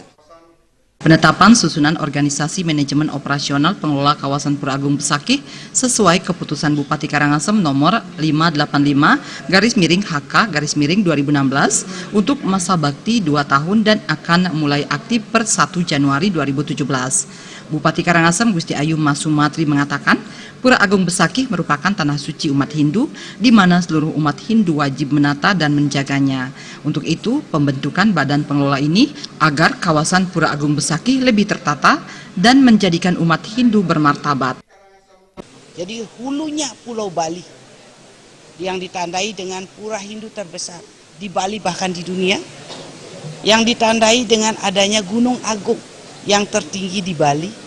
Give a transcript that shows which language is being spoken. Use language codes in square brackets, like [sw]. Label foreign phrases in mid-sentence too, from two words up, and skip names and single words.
[id] Penetapan susunan organisasi manajemen operasional pengelola kawasan Pura Agung Besakih sesuai keputusan Bupati Karangasem nomor 585/HK/2016 untuk masa bakti 2 tahun dan akan mulai aktif per 1 Januari 2017. Bupati Karangasem Gusti Ayu Mas Sumatri mengatakan, Pura Agung Besakih merupakan tanah suci umat Hindu di mana seluruh umat Hindu wajib menata dan menjaganya. Untuk itu, pembentukan badan pengelola ini agar kawasan Pura Agung Besakih lebih tertata dan menjadikan umat Hindu bermartabat. Jadi hulunya Pulau Bali yang ditandai dengan pura Hindu terbesar di Bali bahkan di dunia, yang ditandai dengan adanya Gunung Agung yang tertinggi di Bali.